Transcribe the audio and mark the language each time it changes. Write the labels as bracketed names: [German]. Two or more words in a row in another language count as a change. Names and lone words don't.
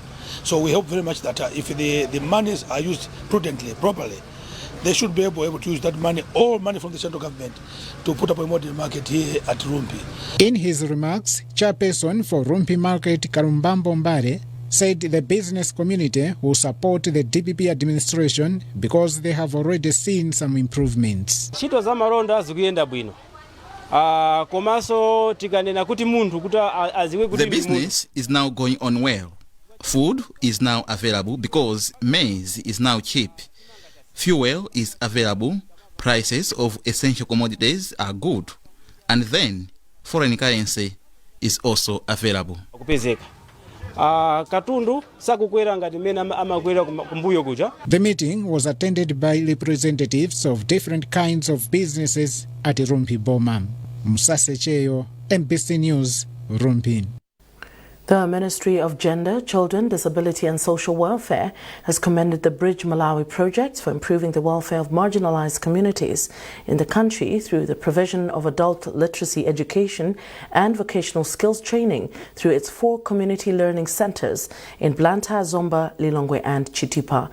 [English] So we hope very much that if the monies are used prudently, properly, they should be able to use that money, all money from the central government, to put up a modern market here at Rumpi. In his remarks, chairperson for Rumpi Market, Karumbambo Mbare, said the business community will support the DPP administration because they have already seen some improvements. [Nyanja] Ntchito za malonda zikuyenda bwino. komanso tikanena kuti munthu kuti aziwe kuti [English] the business is now going on well. Food is now available because maize is now cheap. Fuel is available. Prices of essential commodities are good. And then foreign currency is also available. [Nyanja] Katundu sakukwera ngati mena amakwera kumbuyo kuja. [English] The meeting was attended by representatives of different kinds of businesses at Rumpi Boma. Musase Cheyo, MBC News, Rumpi. The Ministry of Gender, Children, Disability and Social Welfare has commended the Bridge Malawi project for improving the welfare of marginalized communities in the country through the provision of adult literacy education and vocational skills training through its 4 community learning centers in Blantyre, Zomba, Lilongwe and Chitipa.